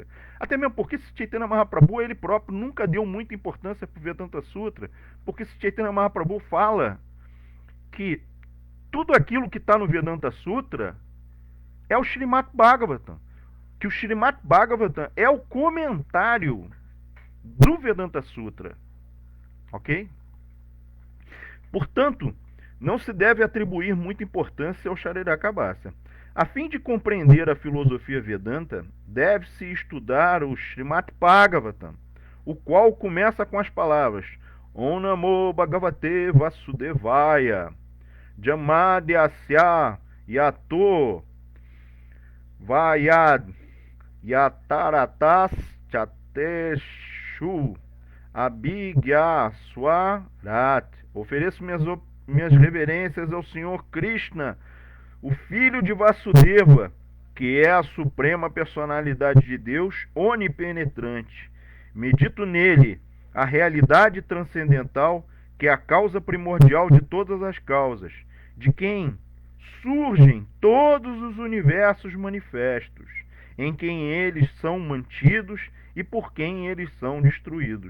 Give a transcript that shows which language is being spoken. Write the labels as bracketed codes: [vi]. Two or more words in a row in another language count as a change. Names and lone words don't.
[pt] Até mesmo porque esse Chaitanya Mahaprabhu, ele próprio nunca deu muita importância para o Vedanta Sutra, porque esse Chaitanya Mahaprabhu fala que tudo aquilo que está no Vedanta Sutra é o Srimad Bhagavatam, que o Srimad Bhagavatam é o comentário do Vedanta Sutra, ok? Portanto, não se deve atribuir muita importância ao Sharirakabasia. A fim de compreender a filosofia Vedanta, deve-se estudar o Srimad Bhagavatam, o qual começa com as palavras [sa] ॐ नमो भगवते वासुदेवाय, जमाध्यस्य यतो वयद् यतरतस् चतेषु अभिग्य स्वराट्. [pt] Ofereço minhas reverências ao Senhor Krishna, o filho de Vasudeva, que é a suprema personalidade de Deus, onipenetrante. Medito nele a realidade transcendental, que é a causa primordial de todas as causas, de quem surgem todos os universos manifestos, em quem eles são mantidos e por quem eles são destruídos.